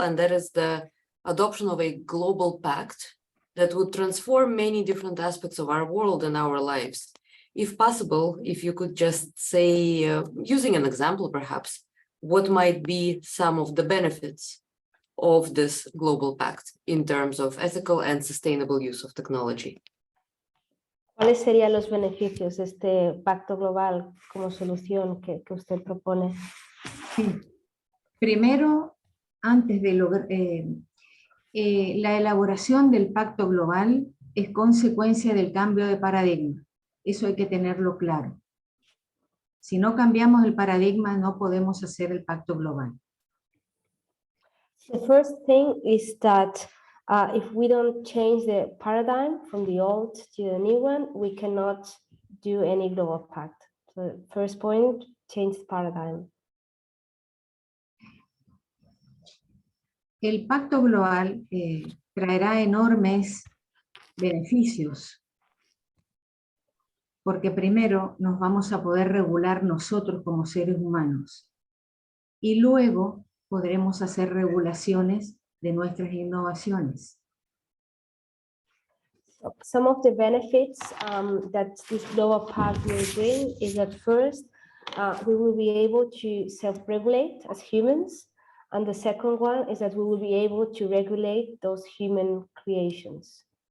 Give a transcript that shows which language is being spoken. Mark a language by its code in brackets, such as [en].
[en] And that is the adoption of a global pact that would transform many different aspects of our world and our lives. If possible, if you could just say, using an example perhaps, what might be some of the benefits of this global pact in terms of ethical and sustainable use of technology. [es] ¿Cuáles serían los beneficios de este pacto global como solución que usted propone? Sí. Primero, antes de lograr, la elaboración del pacto global es consecuencia del cambio de paradigma. Eso hay que tenerlo claro. Si no cambiamos el paradigma, no podemos hacer el pacto global. [en] The first thing is that if we don't change the paradigm from the old to the new one, we cannot do any global pact. So first point, change the paradigm. [es] El pacto global traerá enormes beneficios, porque primero nos vamos a poder regular nosotros como seres humanos y luego podremos hacer regulaciones de nuestras innovaciones. [en] So some of the benefits that this global pact will bring is that first, we will be able to self-regulate as humans. And the second one is that we will be able to regulate those human creations.